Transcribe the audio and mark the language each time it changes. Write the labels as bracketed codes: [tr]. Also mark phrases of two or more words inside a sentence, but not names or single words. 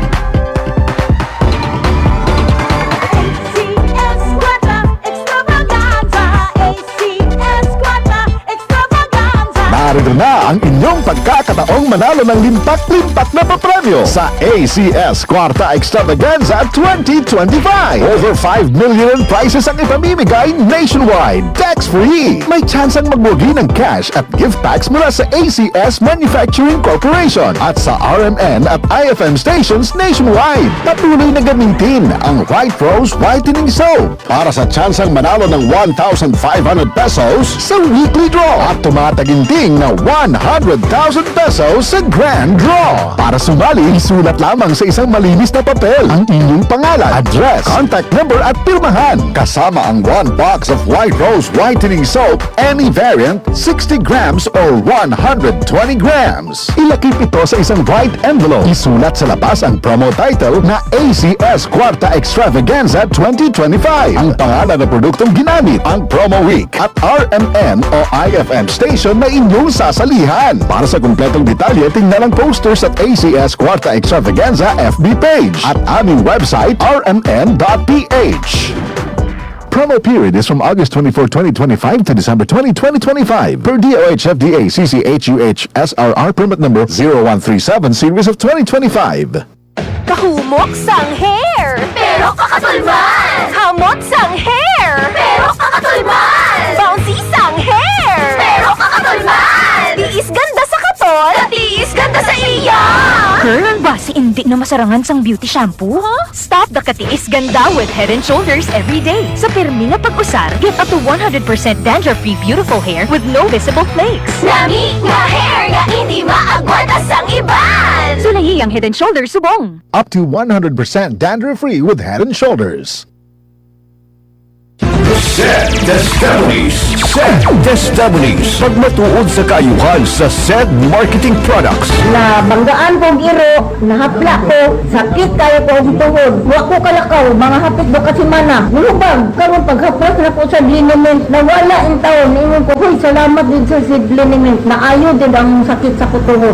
[tl] ACS Quadra Extravaganza. ACS Quadra Extravaganza. Narito na ang inyong pagkakataong manalo ng limpak-limpak na papremyo sa ACS Kwarta Extravaganza 2025. [en] Over 5 million in prizes [tl] ang ipamimigay [en] nationwide. Tax-free. [tl] May tsansang magwagi ng cash at [en] gift packs [tl] mula sa ACS Manufacturing Corporation at sa RMN at IFM stations nationwide. Patuloy na gamitin ang White Rose Whitening Soap para sa tsansang manalo ng 1,500 pesos sa weekly draw at tumataginting na 100,000 pesos sa grand draw. Para sumali, isulat lamang sa isang malinis na papel ang inyong pangalan, address, [en] contact number [tl] at pirmahan kasama ang [en] 1 box of White Rose Whitening Soap, any variant, 60 grams or 120 grams. [tl] Ilakip ito sa isang [en] white envelope. [tl] Isulat sa labas ang [en] promo title [tl] na ACS Kwarta Extravaganza 2025. Ang pangalan ng produktong ginamit, ang [en] promo week [tl] at RMN o IFM station na inyong sasalihan. Para sa kumpletong detalye, tingnan ang posters at ACS Kwarta Extravaganza FB page at aming website rmn.ph. [en] Promo period is from August 24, 2025 to December 20, 2025 per DOH FDA CCHUH SRR permit number 0137 series of 2025. [hil] Kahumok sang hair. Pero kakatulban. Hamot sang hair. Pero kakatulban. Bouncy sang hair. Pero kakatulban. Tiis ganda sa katol. Tiis ganda sa iya. Girl, basi hindi na masarangan sang [en] beauty shampoo, [hil] ha? [en] Stop the katiis ganda with Head and Shoulders every day. [hil] Sa pirmi nga pag-usar, [en] get up to 100% dandruff-free beautiful hair with no visible flakes. [hil] Lami nga hair nga hindi maagwanta sang iban. Sulayi ang Head and Shoulders subong. [en] Up to 100% dandruff-free with Head and Shoulders. Sed Destablies. Sed Destablies. [ceb] Pagmatuod sa kaayuhan sa Sed Marketing Products. Na banggaan kong iro, nahapla ko, sakit kayo ko ang tuhod. Wa ko kalakaw, mga hapit do kasi mana. Nulubag, karon paghaplas na ko sa liniment, nawala ang taon, ingon ko, huy, salamat din sa seed liniment, naayo din ang sakit sa kutuhod.